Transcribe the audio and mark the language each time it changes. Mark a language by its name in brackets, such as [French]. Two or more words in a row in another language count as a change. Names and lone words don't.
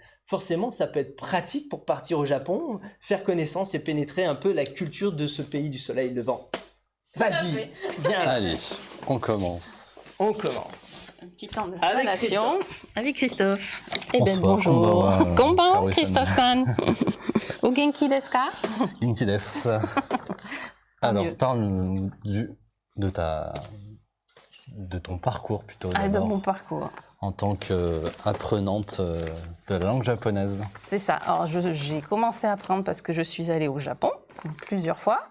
[French] Forcément, ça peut être pratique pour partir au Japon, faire connaissance et pénétrer un peu la culture de ce pays du soleil levant. Vas-y, viens. Allez, on commence. On commence. Un petit temps d'installation avec Christophe. Eh bien, Bonsoir. bonjour. [Japanese] Konbanwa, Christophe-san. お元気ですか? 元気です. [French] Alors, parle de ton parcours plutôt. Ah, de mon parcours. En tant qu'apprenante de la langue japonaise. C'est ça. Alors, j'ai commencé à apprendre parce que je suis allée au Japon plusieurs fois.